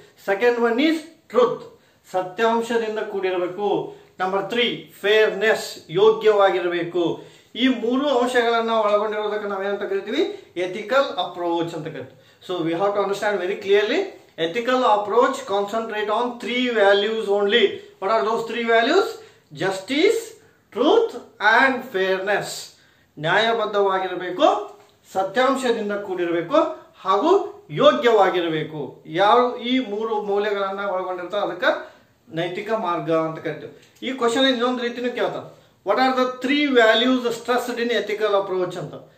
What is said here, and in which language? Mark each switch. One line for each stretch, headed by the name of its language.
English: second one is truth,
Kannada: ಸತ್ಯಾಂಶದಿಂದ ಕೂಡಿರಬೇಕು. Number 3 fairness, ಯೋಗ್ಯವಾಗಿರಬೇಕು. ಈ 3 ಅಂಶಗಳನ್ನು ಒಳಗೊಂಡಿರೋದಕ್ಕೆ ನಾವೇನಂತ ಕರಿತೀವಿ, ಎಥಿಕಲ್ ಅಪ್ರೋಚ್ ಅಂತ ಕರಿತೀವಿ.
English: So we have to understand very clearly, ethical approach concentrate on 3 values only. What are those 3 values? Justice, truth and fairness.
Kannada: ನ್ಯಾಯಬದ್ಧವಾಗಿರಬೇಕು, ಸತ್ಯಾಂಶದಿಂದ ಕೂಡಿರಬೇಕು ಹಾಗೂ ಯೋಗ್ಯವಾಗಿರಬೇಕು. ಯಾವ ಈ 3 ಮೌಲ್ಯಗಳನ್ನು ಒಳಗೊಂಡಿರ್ತಾರೆ ಅದಕ್ಕೆ ನೈತಿಕ ಮಾರ್ಗ ಅಂತ ಕರಿತೀವಿ. ಈ ಕ್ವಶನ್ ಇನ್ನೊಂದು ರೀತಿನೂ ಕೇಳ್ತಾರೆ,
English: What are the 3 values stressed in ethical approach ಅಂತ.